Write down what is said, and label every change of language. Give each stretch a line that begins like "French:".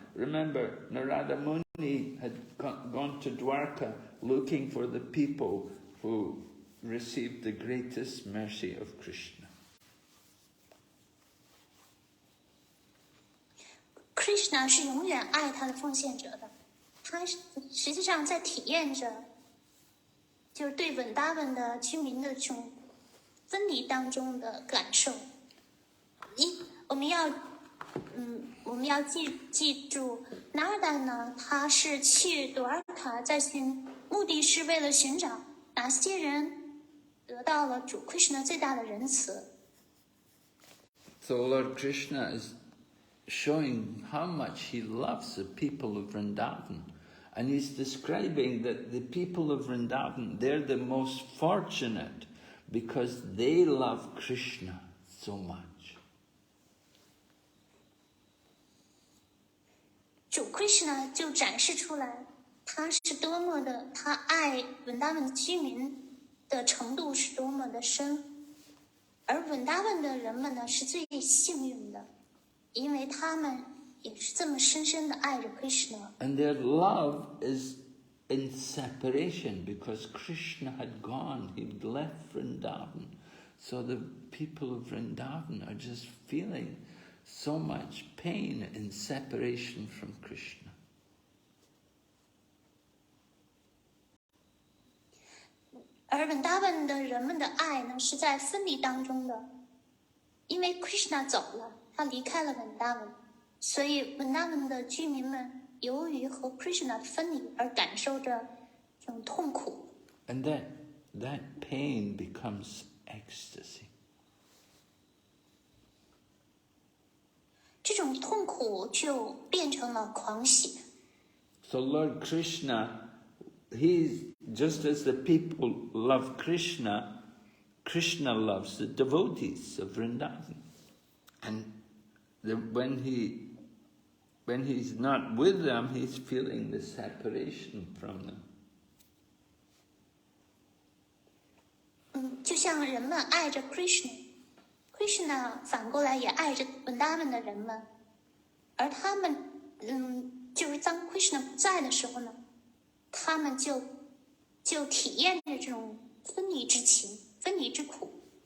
English: Remember, Narada Muni had gone to Dwarka looking for the people who received the greatest mercy of Krishna.
Chinese: Krishna 是永远爱他的奉献者的，他实际上在体验着，就是对稳达文的居民的这种分离当中的感受。我们要记住，纳尔达呢，他是去朵尔卡目的是为了寻找哪些人得到了主 Krishna 最大的仁慈。
English: So Lord Krishna is showing how much he loves the people of Vrindavan. And he's describing that the people of Vrindavan, they're the most fortunate because they love Krishna so much.
Chinese: 主 Krishna 就展示出来，他爱稳达文居民的程度是多么的深，而稳达文的人们呢是最幸运的。因为他们也是这么深深的爱着 Krishna。
English: And their love is in separation because Krishna had gone, he'd left Vrindavan. So the people of Vrindavan are just feeling so much pain in separation from Krishna.
Chinese: 而稳达文的人们的爱呢是在分离当中的，因为 Krishna 走了。他离开了稳达文，所以稳达文的居民们由于和 Krishna 的分离而感受着这种痛苦。
English: And that pain becomes ecstasy.
Chinese: 这种痛苦就变成了狂喜。
English: So Lord Krishna, he's just as the people love Krishna, Krishna loves the devotees of Vrindavan. And when he's not with them, he's feeling the separation from them.
Chinese: 就像人们爱着 Krishna 反过来也爱着稳达文的人们，而他们就是当 Krishna 不在的时候呢，他们就体验着这种分离之情、分离之苦。